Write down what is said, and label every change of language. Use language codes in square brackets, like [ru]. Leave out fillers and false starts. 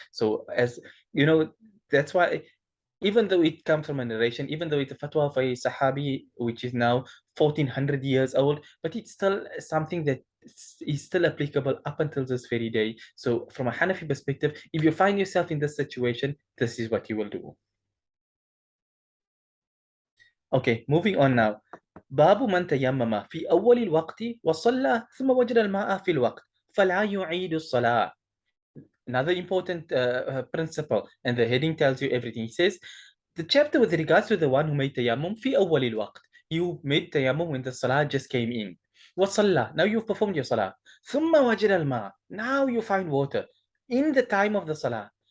[en] So as you know, that's why even though it comes from a narration, even though it's a fatwa of a Sahabi, which is now 1400 years old, but it's still something that is still applicable up until this very day. So, from a Hanafi perspective, if you find yourself in this situation, this is what you will do. Okay, moving on now. [ar] باب من تيمم في أول الوقت وصلى ثم وجد الماء في الوقت فلا يعيد الصلاة. [en] Another important principle, and the heading tells you everything. He says, the chapter with regards to the one who made tayammum [ar] في أول الوقت. [en] You made tayammum when the salah just came in. [ar] وصلى. [en] Now you've performed your salah. [ar] ثم وجد الماء. [en] Now you find water in the time of the salah.